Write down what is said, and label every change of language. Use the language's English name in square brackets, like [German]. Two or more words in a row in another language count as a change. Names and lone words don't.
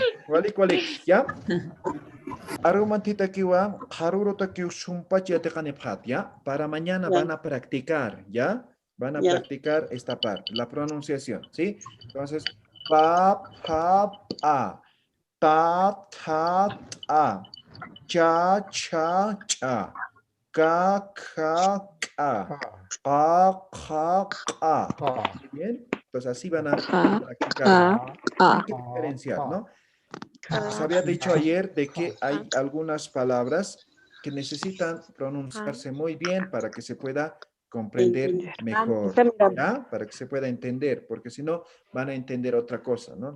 [Aymara] Walik, ¿ya? Argumentita kiwa, harurota ki shumpachi ¿ya? [Spanish] Para mañana van a practicar, ¿ya? Van a practicar esta parte, la pronunciación, ¿sí? Entonces, pa, a, ta, ta, cha, cha, cha, ka, ka. ¿Bien? Entonces así van a practicar. Hay que diferenciar, ¿no? Se había dicho ayer de que hay algunas palabras que necesitan pronunciarse muy bien para que se pueda comprender mejor, ¿ya? Para que se pueda entender, porque si no van a entender otra cosa, ¿no?